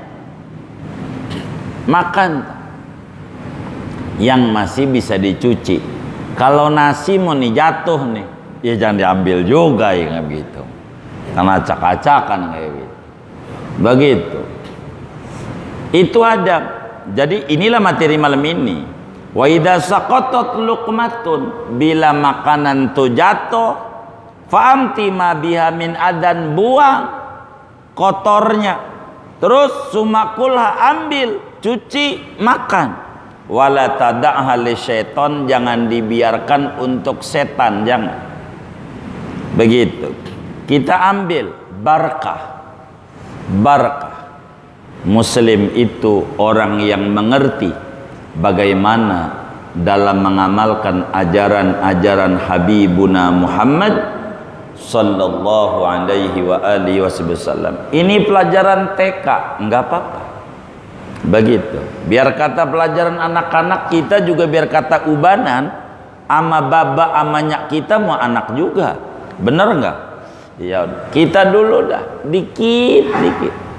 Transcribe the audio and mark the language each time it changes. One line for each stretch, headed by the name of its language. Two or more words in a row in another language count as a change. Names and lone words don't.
Indonesian: Makan yang masih bisa dicuci. Kalau nasi mau nih jatuh nih, ya jangan diambil juga ya begitu. Karena acak-acakan kayak gitu. Begitu. Itu adab. Jadi inilah materi malam ini.
Arabic: Wa idza saqatat luqmatun,
Indonesian: bila makanan tu jatuh,
Arabic: fa'amti ma biha min adan,
Indonesian: buang kotornya. Terus sumakulha, ambil, cuci, makan.
Arabic: Wala tada'ha li syaiton,
Indonesian: jangan dibiarkan untuk setan, jangan. Begitu. Kita ambil barakah. Barakah. Muslim itu orang yang mengerti bagaimana dalam mengamalkan ajaran-ajaran Habibuna Muhammad
Arabic: sallallahu alaihi wa alihi wasallam.
Indonesian: Ini pelajaran TK, enggak apa-apa. Begitu. Biar kata pelajaran anak-anak kita juga, biar kata ubanan ama baba amanyak kita mau anak juga. Bener enggak? Ya, kita dulu dah dikit.